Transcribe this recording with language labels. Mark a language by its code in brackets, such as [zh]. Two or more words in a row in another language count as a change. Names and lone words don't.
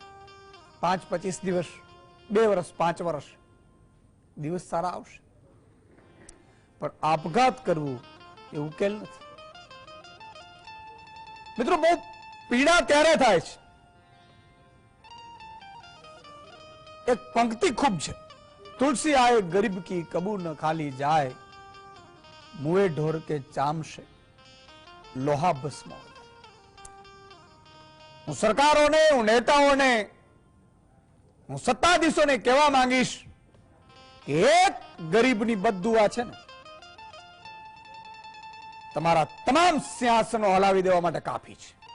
[gu] 5-25 દિવસ, 2 વર્ષ, 5 વર્ષ દિવસ સારા આવશે, પણ આપઘાત કરવું એ ઉકેલ નથી। મિત્રો, બહુ પીડા ત્યારે થાય છે। એક પંક્તિ ખૂબ છે, તુલસી [hi] આए गरीब की कबू न खाली जाए, मुए ढोर के चामसे लोहा भस्म। [gu] હું સરકારોને, હું નેતાઓને, હું સત્તાધીશોને કહેવા માંગીશ કે એક ગરીબની બદદુઆ છે ને તમારા તમામ સિંહાસનો હલાવી દેવા માટે કાફી છે।